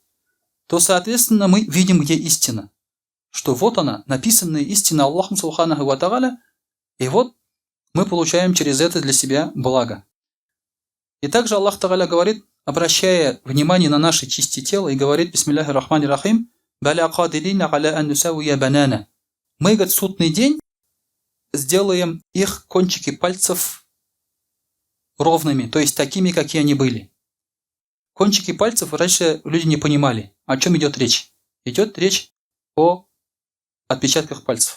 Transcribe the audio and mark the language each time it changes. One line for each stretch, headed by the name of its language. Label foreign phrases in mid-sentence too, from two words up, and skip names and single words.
Russian: То, соответственно, мы видим, где истина. Что вот она, написанная истина Аллахом
Arabic: سبحانه وتعالى,
Russian: и вот мы получаем через это для себя благо. И также
Arabic: الله تعالى
Russian: говорит: обращая внимание на наши части тела и говорит:
Arabic: «بسم الله الرحمن الرحيم بلى قادرين على أن نسوي بنانه».
Russian: Мы, говорит, в судный день сделаем их кончики пальцев ровными, то есть такими, какие они были. Кончики пальцев раньше люди не понимали, о чем идет речь. Идет речь о отпечатках пальцев.